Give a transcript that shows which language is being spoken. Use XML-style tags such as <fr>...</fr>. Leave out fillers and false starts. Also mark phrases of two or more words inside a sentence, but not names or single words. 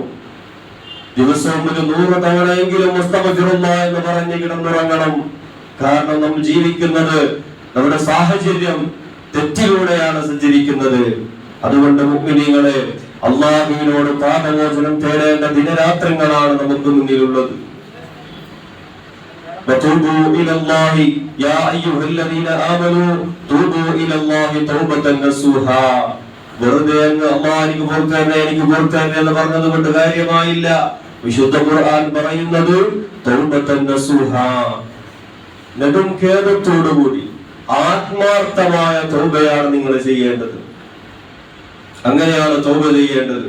<ml>ദിവസവും 100 തവണയെങ്കിലും മുസ്തഗ്ഫിറുല്ലാഹ് എന്ന് പറഞ്ഞ് കിടന്നുറങ്ങണം. കാരണം നമ്മൾ ജീവിക്കുന്നത്, നമ്മുടെ സാഹചര്യം തെറ്റിലൂടെയാണ് സഞ്ചരിക്കുന്നത്. അതുകൊണ്ട് മുഅ്മിനീങ്ങളെ, അല്ലാഹുവിനോട് പാപമോചനം തേടേണ്ട ദിനരാത്രങ്ങളാണ് നമുക്ക് മുന്നിലുള്ളത്.</ml> <ar>وتوبوا إلى الله يا أيها الذين آمنوا توبوا إلى الله توبة نصوحا.</ar> <ml>വെറുതെ അങ്ങ് അല്ലാഹ് എനിക്ക് പൊറുക്കാൻ എന്ന് പറഞ്ഞത് കൊണ്ട് കാര്യമായില്ല. വിശുദ്ധ ഖുർആൻ പറയുന്നത്</ml> <ar>توبة نصوحا,</ar> <ml>നെടും ഖേദത്തോടുകൂടി ആത്മാർത്ഥമായ തൗബയാണ് നിങ്ങൾ ചെയ്യേണ്ടത്. അങ്ങനെയാണ് തൗബ ചെയ്യേണ്ടത്.</ml>